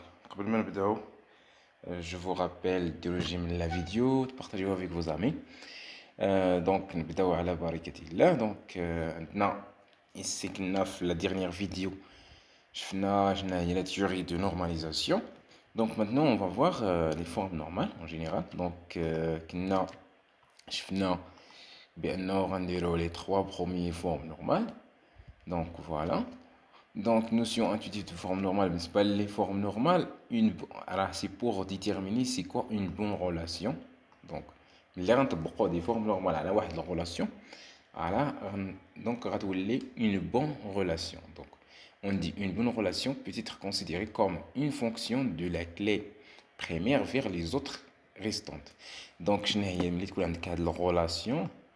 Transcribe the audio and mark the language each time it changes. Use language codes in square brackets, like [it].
[ar] قبل ما نبداو [fr] je vous rappelle de rejoindre la vidéo, de partager avec vos amis. [ar] Donc نبداو على بركة الله. [fr] عندنا ici [ar] كنا في [fr] la dernière vidéo [ar] شفنا شنو هي [fr] la théorie de normalisation. Donc maintenant on va voir les formes normales en général. [ar] كنا شفنا بأنه غنديرو [fr] les trois premières formes normales. Donc voilà. Donc notion intuitive de forme normale, mais c'est pas les formes normales. Alors c'est pour déterminer c'est quoi une bonne relation. Donc [ar] اللي غنطبقوا [fr] des formes normales على واحد la relation. Voilà. Donc [ar] غتولي [fr] une bonne relation. Donc on dit une bonne relation peut être considérée comme une fonction de la clé première vers les autres restantes. [ar] Donc شنو هي ملي تكون عندك هاد la relation.